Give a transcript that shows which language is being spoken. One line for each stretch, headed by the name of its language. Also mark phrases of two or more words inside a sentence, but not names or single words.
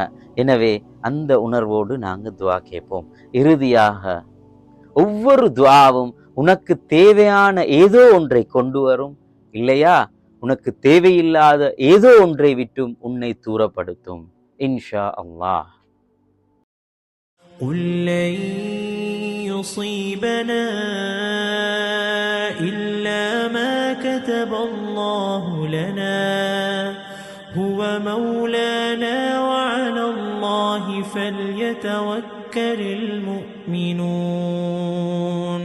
Tamil: எனவே அந்த உணர்வோடு நாங்க துஆ கேட்போம். இறுதியாக, ஒவ்வொரு துஆவும் உனக்கு தேவையான ஏதோ ஒன்றை கொண்டு வரும், இல்லையா உனக்கு தேவையில்லாத ஏதோ ஒன்றை விட்டும் உன்னை தூரப்படுத்தும்.
Arabic: إن شاء الله. قل لن يصيبنا إلا ما كتب الله لنا هو مولانا وعلى الله فليتوكل المؤمنون